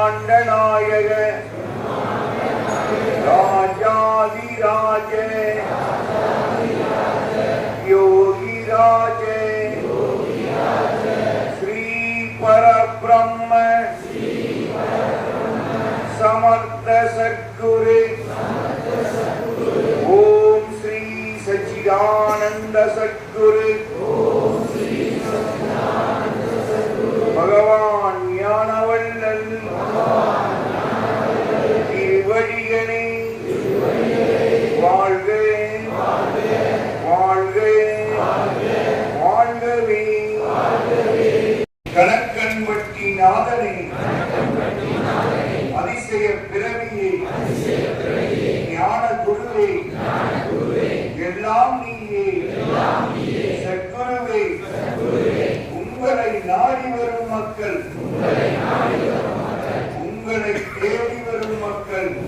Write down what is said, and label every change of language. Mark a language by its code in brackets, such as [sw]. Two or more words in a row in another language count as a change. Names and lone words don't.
[sa] नायक राजाधिराज योगिराज श्री परब्रह्म समर्थ सद्गुरु ओम श्री सच्चिदानंद सद्गुरु भगवान ज्ञानवल्लल திருவடிகளே [ta] வாழ்க வாழ்க வாழ்கவே கணக்கன்பட்டி நாதனே அதிசய பிறவியே ஞான குருவே எல்லாம் நீயே சத்குருவே உங்களை நாடி வரும் மக்கள் உங்களை தேடி வரும் மக்கள்